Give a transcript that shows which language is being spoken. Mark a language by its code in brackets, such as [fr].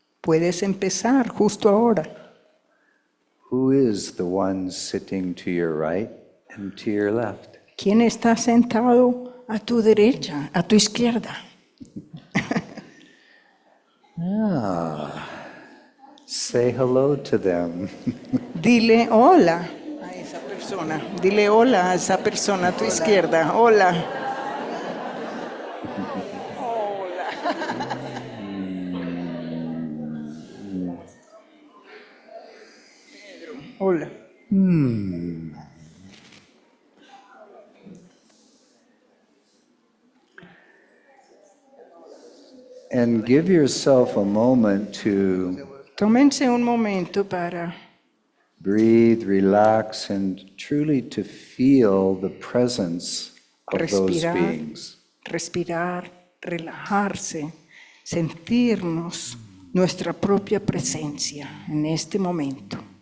[es] Puedes empezar justo ahora. [en] Who is the one sitting to your right and to your left? [es] ¿Quién está sentado a tu derecha, a tu izquierda? [en] Say hello to them. [es] Dile hola a esa persona. Dile hola a esa persona a tu izquierda. Hola. Hola. Pedro, hola. [en] And give yourself a moment to [es] Tómense un momento para [en] breathe, relax, and truly to feel the presence of those [es] respirar, [en] beings. [es] respirar, relajarse, sentirnos nuestra propia presencia en este momento.